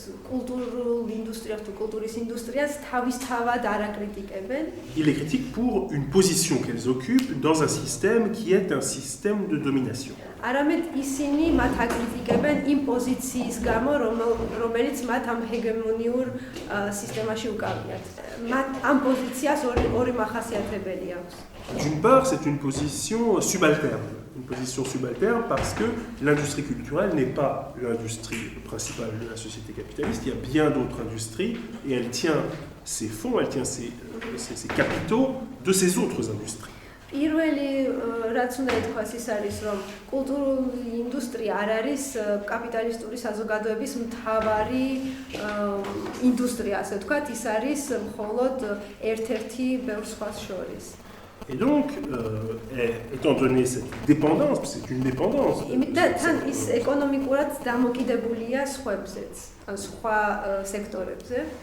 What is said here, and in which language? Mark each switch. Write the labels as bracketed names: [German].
[Georgian] კულტურულ ინდუსტრიას თუ კულტურის ინდუსტრიას თავისთავად არ აკრიტიკებენ. [French] Il les critique pour une position qu'elles occupent dans un système qui est un système de domination. [Georgian] არამედ ისინი მათ აკრიტიკებენ იმ პოზიციის გამო, რომელიც მათ ამ ჰეგემონიურ სისტემაში უკავიათ. მათ ამ პოზიციას ორი მახასიათებელი აქვს. [French] D'une part, c'est une position subalterne. Une position subalterne parce que l'industrie culturelle n'est pas l'industrie principale de la société capitaliste. Il y a bien d'autres industries et elle tient ses fonds, elle tient ses capitaux de ces autres industries. [Georgian] პირველი რაც უნდა ითქვას ის არის, რომ კულტურული ინდუსტრია არ არის კაპიტალისტური საზოგადოების მთავარი ინდუსტრია, ასე ვთქვათ, ის არის მხოლოდ ერთ-ერთი ბევრ სხვას შორის. [French] Et donc, étant donné cette dépendance, c'est une dépendance. [Georgian] Თან ის ეკონომიკურად დამოკიდებულია სხვებზეც, სხვა სექტორებზე.